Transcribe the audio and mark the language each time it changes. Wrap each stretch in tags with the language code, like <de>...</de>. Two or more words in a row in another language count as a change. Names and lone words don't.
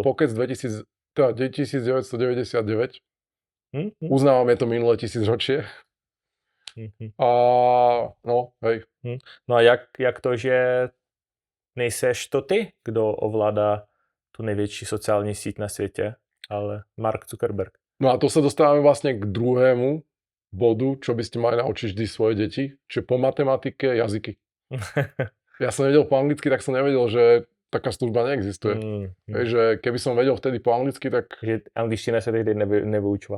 <sk>robil Pocket 1999. Hm?</sk> <cs>Uznávám, je to minulé tisícročie.</cs> <sk>A no, hej.</sk> <cs>No a jak to, že nejseš to ty, kdo ovládá tu největší sociální síť na světě, ale Mark Zuckerberg.</cs> <sk>No a to sa dostávame vlastne k druhému bodu, čo by ste mali naučiť vždy svoje deti, čiže po matematike jazyky. Ja som nevedel po anglicky, tak som nevedel, že taká služba neexistuje. Hej, že keby som vedel vtedy po anglicky, tak... Že angličtina sa tehdy nevyučovala.</sk>